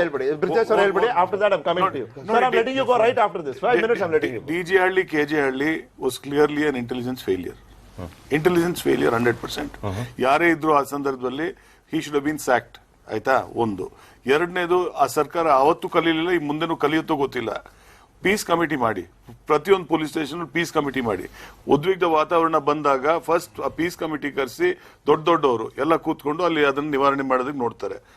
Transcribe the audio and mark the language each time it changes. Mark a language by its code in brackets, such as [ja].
[kn] ಹೇಳ್ಬಿಡಿ ಬ್ರಿಜೇಶ್ ಅವ್ರು ಹೇಳ್ಬಿಡಿ [en] After that I am coming to you sir I am letting you go right after this 5 minutes I am letting you DG Halli, KJ Halli was clearly an intelligence failure. Intelligence failure 100%. [kn] ಯಾರೇ ಇದ್ರು ಆ ಸಂದರ್ಭದಲ್ಲಿ [en] he should have been sacked. [kn] ಆಯ್ತಾ ಒಂದು. ಎರಡನೇದು ಆ ಸರ್ಕಾರ ಅವತ್ತು ಕಲೀಲಿಲ್ಲ ಈ ಮುಂದೆನೂ ಕಲಿಯುತ್ತೋ ಗೊತ್ತಿಲ್ಲ. ಪೀಸ್ ಕಮಿಟಿ ಮಾಡಿ ಪ್ರತಿಯೊಂದು ಪೊಲೀಸ್ ಸ್ಟೇಷನ್ ಪೀಸ್ ಕಮಿಟಿ ಮಾಡಿ ಉದ್ವಿಗ್ನ ವಾತಾವರಣ ಬಂದಾಗ ಫಸ್ಟ್ ಆ ಪೀಸ್ ಕಮಿಟಿ ಕರೆಸಿ ದೊಡ್ಡವರು ಎಲ್ಲ ಕೂತ್ಕೊಂಡು ಅಲ್ಲಿ ಅದನ್ನ ನಿವಾರಣೆ ಮಾಡೋದಕ್ಕೆ ನೋಡ್ತಾರೆ.